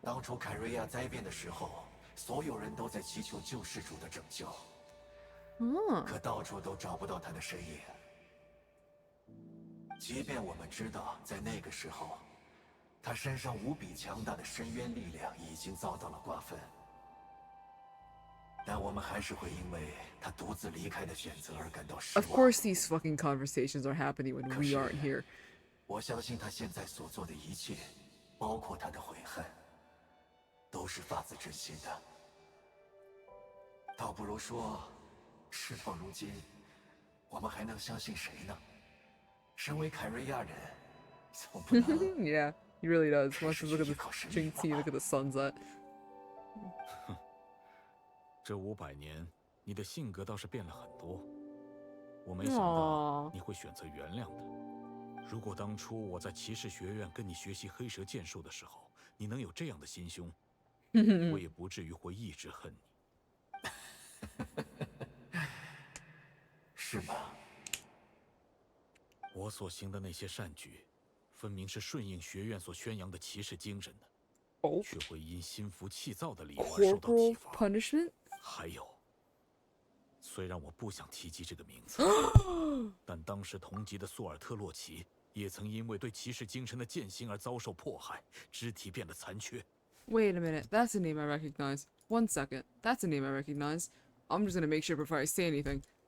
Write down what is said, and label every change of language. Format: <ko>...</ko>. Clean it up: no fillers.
<zh>当初凯瑞亚灾变的时候，所有人都在祈求救世主的拯救，可到处都找不到他的身影。即便我们知道在那个时候，他身上无比强大的深渊力量已经遭到了瓜分，但我们还是会因为他独自离开的选择而感到失望。</zh> <en>Of course, these fucking conversations are happening when we aren't here.</en> <zh>我相信他现在所做的一切，包括他的悔恨，都是发自真心的。倒不如说，事到如今，我们还能相信谁呢？身为凯瑞亚人，总不能</zh> <en>Yeah, he really does. Wants to look at the string sea, look at the sunset.</en> <zh>这500年，你的性格倒是变了很多。我没想到你会选择原谅的。如果当初我在骑士学院跟你学习黑蛇剑术的时候，你能有这样的心胸，我也不至于会一直恨你。是吗？我所行的那些善举，分明是顺应学院所宣扬的骑士精神的，却会因心浮气躁的理由而受到体罚。</zh> <en>punishment？</en> <zh>还有，虽然我不想提及这个名字，但当时同级的苏尔特洛奇也曾因为对骑士精神的践行而遭受迫害，肢体变得残缺。</zh> <en>Wait a minute, that's a name I recognize. 1 second, that's a name I recognize. I'm just gonna make sure before I say anything.</en>